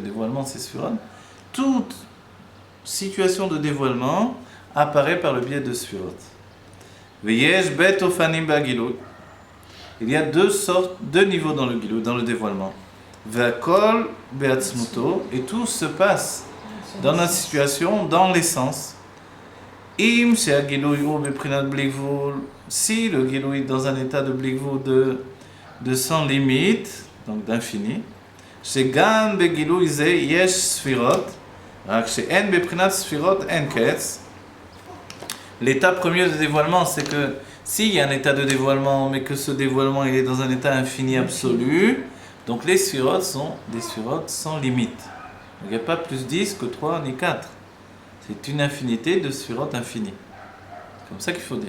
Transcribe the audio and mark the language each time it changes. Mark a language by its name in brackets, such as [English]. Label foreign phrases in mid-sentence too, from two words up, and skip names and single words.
[French] Dévoilement, c'est sphirot. Toute situation de dévoilement apparaît par le biais de sphirot. [Hebrew] ויש ב' אופנים בגילוי. [French] Il y a deux niveaux dans le gilui, dans le dévoilement. [Hebrew] והכל בעצמותו, [French] et tout se passe dans la situation, dans l'essence. [Hebrew] אם שהגילוי הוא בבחינת בלי גבול, [French] si le gilui est dans un état de [Hebrew] בלי גבול, [French] de sans limite, donc d'infini, [Hebrew] שגם בגילוי זה יש ספירות, רק שהן בבחינת ספירות אין קץ. [French] L'état premier de dévoilement, c'est que s'il y a un état de dévoilement, mais que ce dévoilement il est dans un état infini absolu, donc les sphirotes sont des sphirotes sans limite. Il n'y a pas plus 10 que 3 ni 4. C'est une infinité de sphirotes infinies. C'est comme ça qu'il faut dire.